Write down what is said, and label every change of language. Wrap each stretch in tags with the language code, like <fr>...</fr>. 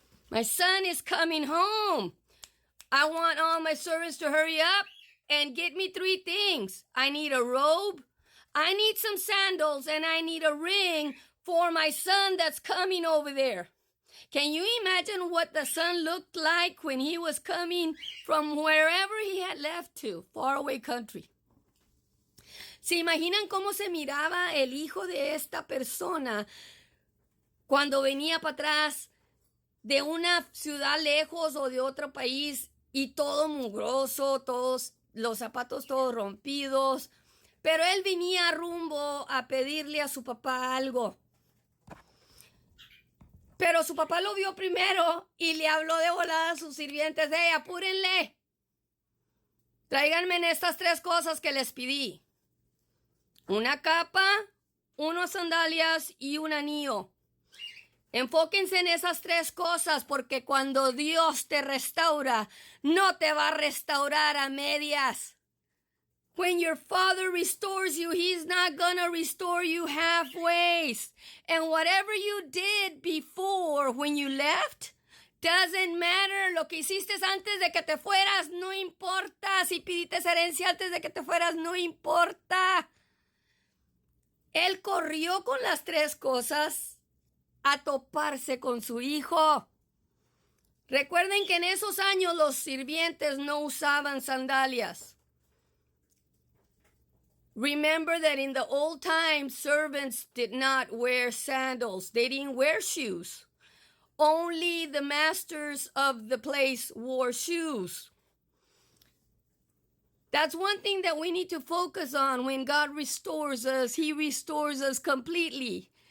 <en>My son is coming home. I want all my servants to hurry up and get me 3 things. I need a robe, I need some sandals, and I need a ring for my son that's coming over there. Can you imagine what the son looked like when he was coming from wherever he had left to, faraway country?</en> <es>¿Se imaginan cómo se miraba el hijo de esta persona cuando venía para atrás de una ciudad lejos o de otro país y todo mugroso, todos los zapatos todos rompidos? Pero él venía rumbo a pedirle a su papá algo. Pero su papá lo vio primero y le habló de volada a sus sirvientes. ¡Hey, apúrenle! Tráiganme estas 3 cosas que les pedí. Una capa, unas sandalias y un anillo. Enfóquense en esas 3 cosas, porque cuando Dios te restaura, no te va a restaurar a medias.</es> <en>When your Father restores you, He's not gonna restore you halfway. And whatever you did before when you left, doesn't matter.</en> <es>Lo que hiciste antes de que te fueras, no importa. Si pidiste herencia antes de que te fueras, no importa. Él corrió con las 3 cosas a toparse con su hijo. Recuerden que en esos años los sirvientes no usaban sandalias.</es> <en>Remember that in the old times, servants did not wear sandals. They didn't wear shoes. Only the masters of the place wore shoes. That's one thing that we need to focus on. When God restores us, He restores us completely.</en>